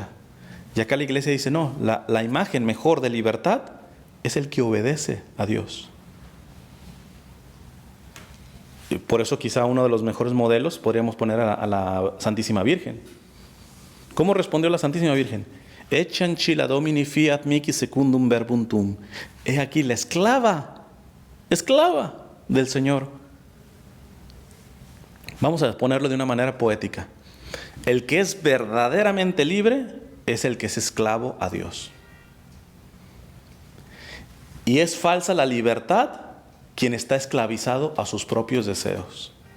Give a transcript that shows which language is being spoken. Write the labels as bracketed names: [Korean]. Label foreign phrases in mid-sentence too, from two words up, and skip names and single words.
[Spanish] Y acá la iglesia dice, no, la imagen mejor de libertad es el que obedece a Dios. Y por eso quizá uno de los mejores modelos podríamos poner a la Santísima Virgen. ¿Cómo respondió la Santísima Virgen? [Latin] Echanchi la domini fiat mihi secundum verbum tuum. [Spanish] He aquí la esclava del Señor. Vamos a ponerlo de una manera poética. El que es verdaderamente libre es el que es esclavo a Dios. Y es falsa la libertad quien está esclavizado a sus propios deseos.